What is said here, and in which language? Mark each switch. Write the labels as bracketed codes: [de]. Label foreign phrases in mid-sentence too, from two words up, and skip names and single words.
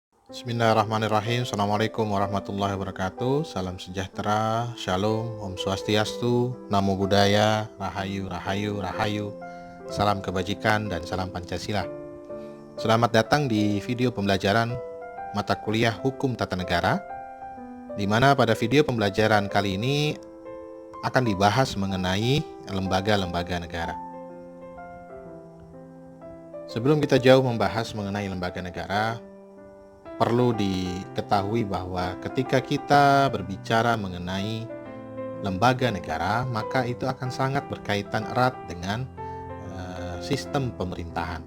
[ar] بسم الله الرحمن الرحيم. السلام عليكم ورحمة الله وبركاته. [id] Salam sejahtera, shalom, [ban] om swastiastu, [pi] namo buddhaya, [id] rahayu, rahayu, rahayu. Salam kebajikan dan salam Pancasila. Selamat datang di video pembelajaran mata kuliah Hukum Tata Negara, di mana pada video pembelajaran kali ini akan dibahas mengenai lembaga-lembaga negara. Sebelum kita jauh membahas mengenai lembaga negara, perlu diketahui bahwa ketika kita berbicara mengenai lembaga negara, maka itu akan sangat berkaitan erat dengan sistem pemerintahan.